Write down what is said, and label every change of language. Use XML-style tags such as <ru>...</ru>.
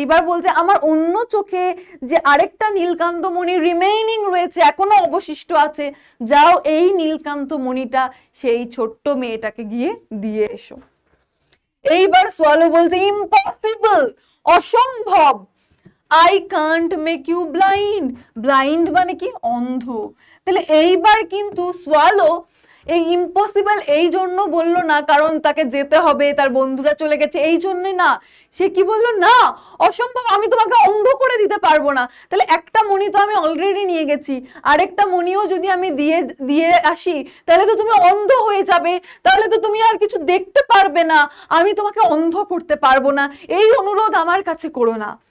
<bn>এবার বলছে আমার অন্য চোখে যে আরেকটা নীলকান্তমণি রিমেইনিং রয়েছে, এখনো অবশিষ্ট আছে, যাও এই নীলকান্তমণিটা সেই ছোট্ট মেয়েটাকে গিয়ে দিয়ে এসো। এইবার সোয়ালো বলছে ইম্পসিবল, অসম্ভব।</bn> <en>I can't make you blind, blind</en> <bn>মানে কি, অন্ধ। তাহলে এইবার কিন্তু সোয়ালো এই ইম্পসিবল এই জন্য বললো না কারণ তাকে যেতে হবে, তার বন্ধুরা চলে গেছে, এই জন্য না। সে কি বললো, না অসম্ভব, আমি তোমাকে অন্ধ করে দিতে পারবো না। তাহলে একটা মণি তো আমি অলরেডি নিয়ে গেছি, আরেকটা মণিও যদি আমি দিয়ে আসি তাহলে তো তুমি অন্ধ হয়ে যাবে, তাহলে তো তুমি আর কিছু দেখতে পারবে না, আমি তোমাকে অন্ধ করতে পারবো না, এই অনুরোধ আমার কাছে করো না।</bn>